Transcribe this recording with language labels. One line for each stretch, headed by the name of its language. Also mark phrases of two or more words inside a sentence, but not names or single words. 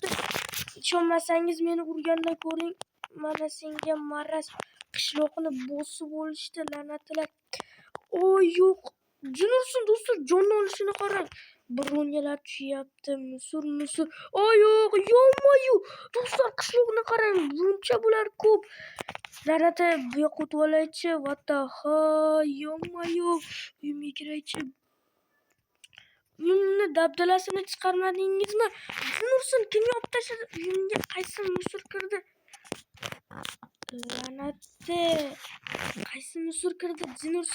Uzbek: Ishonmasangiz meni urgandan ko'ring. Mana senga maraz, qishloqni bosib olishdi, la'natlar. Yo'q. Jinursin do'stlar, jonni olishini qarang. Bronyalar tushyapti, musur. Yo'q, yo'q. Do'stlar, qishloqni qarang. Buncha bular ko'p. La'nati, bu yoqqa o'tib olaychi.
English: What the hell?
Uzbek: Yo'q. Uyimga kiraychi. Uyimni dabdalasini chiqarmadingizmi? Jinursin, kim yopib tashladi? Uyimga qaysi musur kirdi? La'nati. Qaysi musur kirdi? Jinursin.